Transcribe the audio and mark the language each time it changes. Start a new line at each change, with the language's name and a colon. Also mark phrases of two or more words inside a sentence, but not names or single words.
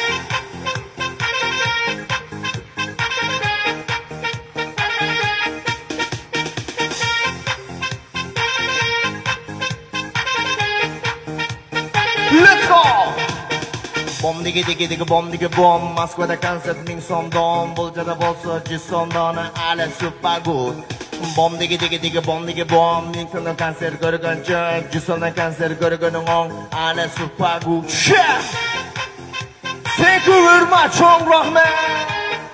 English: Let's go!
Uzbek: Bom digi digi digi bom Moskvada konsert 1000 so'mdan Bo'ljada bo'lsa 100 so'mdan Ale
English: super good
Uzbek: Bom digi digi digi bom 1000 so'mdan konsert ko'rguncha 100 so'mdan konsert ko'rguning o'ng Ale
English: super good
Uzbek: Yeah!
English: Thank you very much,
Uzbek: rahmat